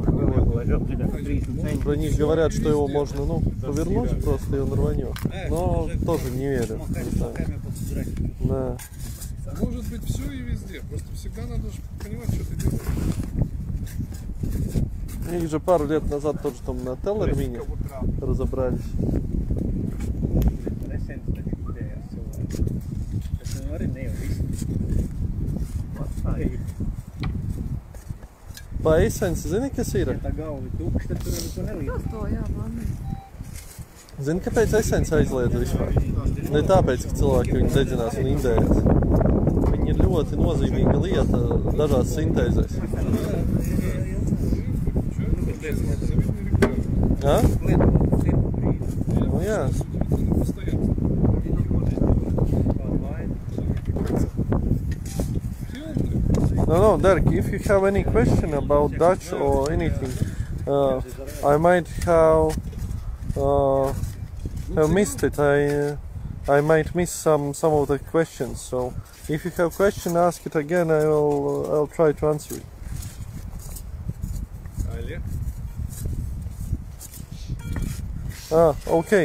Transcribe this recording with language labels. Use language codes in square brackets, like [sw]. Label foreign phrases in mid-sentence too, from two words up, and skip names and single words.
[ru] Про них говорят, что его можно, ну, повернуть просто, и он рванет. Но тоже не верю. Не знаю. Да. Может быть все и везде. Просто всегда надо же понимать, что ты делаешь. Их же пару лет назад тоже там на Теллермине разобрались. [lv] Pa esenci, zini, kas ir? Zini, kāpēc esenci aizliedz vispār? Ne tāpēc, ka cilvēki viņu dedzinās un indējas. Viņi ir ļoti nozīmīga lieta dažās sintēzēs. Ja? Nu, jā. No, [en] Derek, if you have any question about Dutch or anything, I might have missed it. I might miss some of the questions. So, if you have question, ask it again. I'll try to answer it. Okay.